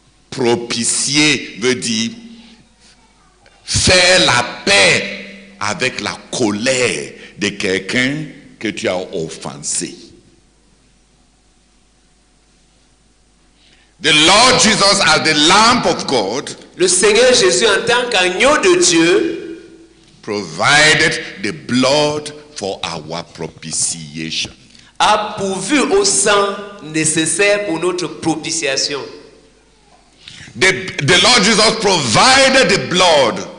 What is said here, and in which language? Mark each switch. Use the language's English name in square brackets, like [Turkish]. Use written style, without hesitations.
[French] Propitier veut dire faire la paix avec la colère de quelqu'un que tu as offensé. [English] The Lord Jesus as the Lamb of God, [French] le Seigneur Jésus en tant qu'agneau de Dieu, [English] provided the blood for our propitiation. [French] a pourvu au sang nécessaire pour notre propitiation. [English] The Lord Jesus provided the blood